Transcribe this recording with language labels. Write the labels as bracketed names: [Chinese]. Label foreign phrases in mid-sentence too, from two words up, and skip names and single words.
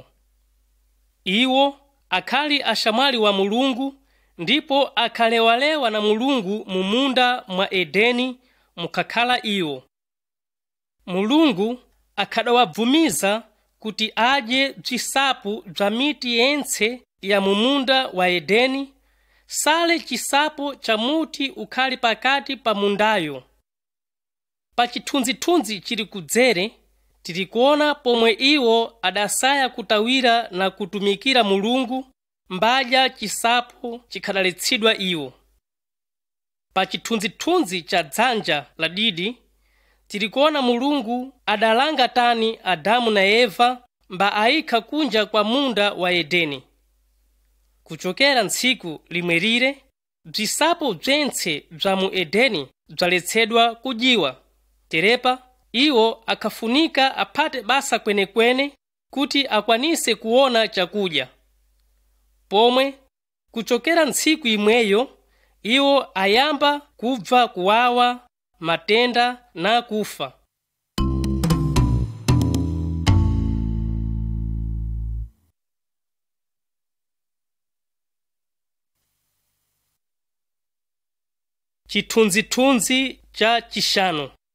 [Nyungwe] Iwo akhali ashamwali wa Mulungu ndipo akhalewalewa na Mulungu mu munda mwa Edeni mukakhala iwo. Mulungu akhadawabvumiza kuti adye bzisapu bza miti yentse ya mu munda wa Edeni, sale chisapo cha muti ukhali pakati pa mundayo. Pa chithunzithunzi chili kudzere tili kuona pomwe iwo adasaya kutawira na kutumikira Mulungu mbadya chisapo chikhadaletsidwa iwo. Pa chithunzithunzi cha dzanja la didi tili kuona Mulungu adalanga tani Adamu na Eva mba ayikha kunja kwa munda wa Edeni. Kuchokera ntsiku limwerire bzisapo bzentse bza mu Edeni bzaletsedwa kudyiwa. Terepa iwo akafunika apate basa kwenekwene kuti akwanise kuona chakudya. Pomwe kuchokera ntsiku imweyo iwo ayamba kubva kuwawa, matenda na kufa. Chithunzithunzi cha chishanu.